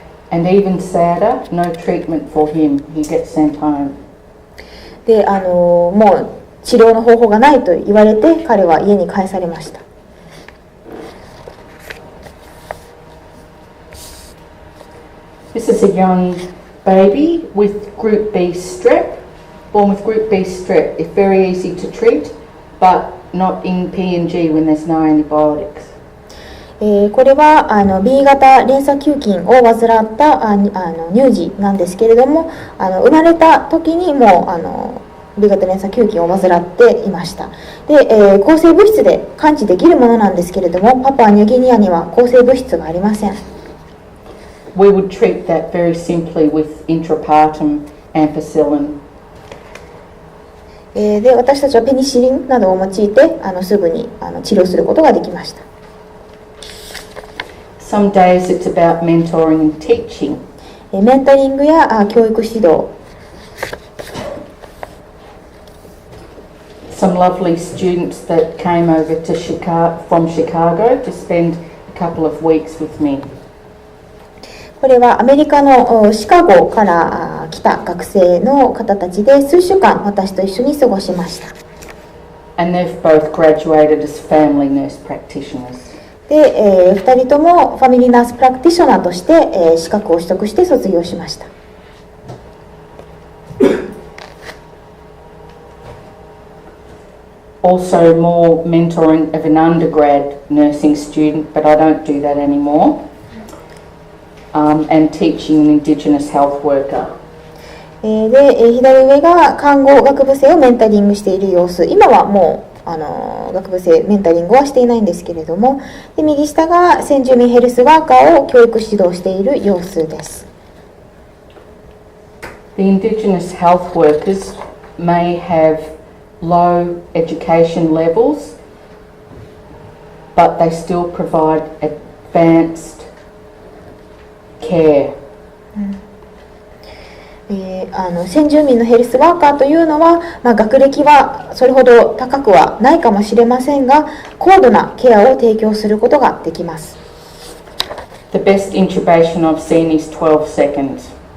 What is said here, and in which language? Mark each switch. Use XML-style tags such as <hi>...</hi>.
<en>And even sadder, no treatment for him. He gets sent home.</en> <ja>でもう治療の方法がないと言われて、彼は家に帰されました。</ja> <en>This is a young baby with Group B strep, born with Group B strep. It's very easy to treat, but not in PNG when there's no antibiotics.</en> <ja>これはB 型連鎖球菌を患った乳児なんですけれども、生まれた時にもB 型連鎖球菌を患っていました。で、抗生物質で完治できるものなんですけれども、パプアニューギニアには抗生物質がありません。</ja> <en>We would treat that very simply with intrapartum ampicillin.</en> <ja>で、私たちはペニシリンなどを用いてすぐに治療することができました。</ja> <en>Some days it's about mentoring and teaching.</en> <ja>メンタリングや教育指導。</ja> <en>Some lovely students that came over to from Chicago to spend a couple of weeks with me.</en> <ja>これはアメリカのシカゴから来た学生の方たちで、数週間私と一緒に過ごしました。</ja> <en>And they've both graduated as family nurse practitioners.</en> <ja>で、2人ともファミリーナースプラクティショナーとして、資格を取得して卒業しました。</ja> <en>Also more mentoring of an undergrad nursing student, but I don't do that anymore. And teaching an Indigenous health worker.</en> <ja>で、左上が看護学部生をメンタリングしている様子。今はもう学部生メンタリングはしていないんですけれども、で右下が先住民ヘルスワーカーを教育指導している様子です。</ja> <en>The Indigenous health workers may have low education levels, but they still provide advanced care.</en> <ja>先住民のヘルスワーカーというのは、学歴はそれほど高くはないかもしれませんが、高度なケアを提供することができます。</ja> <en>The best intubation I've seen is 12 seconds.</en>